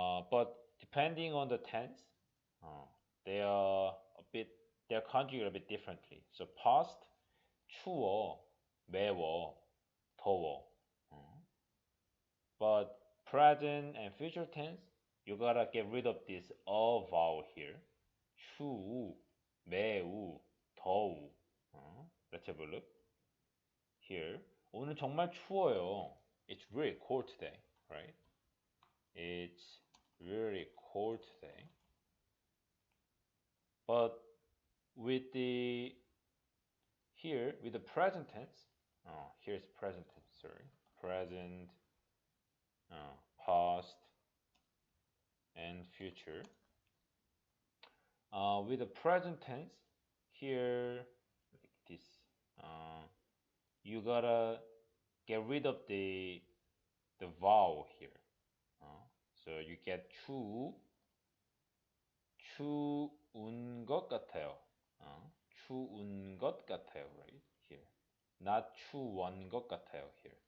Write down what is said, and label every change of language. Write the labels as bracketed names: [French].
[English] But depending on the tense, they are a bit, they're conjugated a bit differently. So past, [Korean] 추워, 매워, 더워. [English] But present and future tense, you gotta get rid of this a vowel here. [Korean] 추우, 매우, 더우. [English] Let's have a look. Here. [Korean] 오늘 정말 추워요. [English] It's really cold today, right? It's really cold today. But with the here with the present tense, here's present tense. Sorry, present, past, and future. With the present tense, here like this, you gotta get rid of the vowel here. So you get [Korean] 추운 것 같아요. 추운 것 같아요, [English] right here. Not [Korean] 추운 것 같아요 [English] here.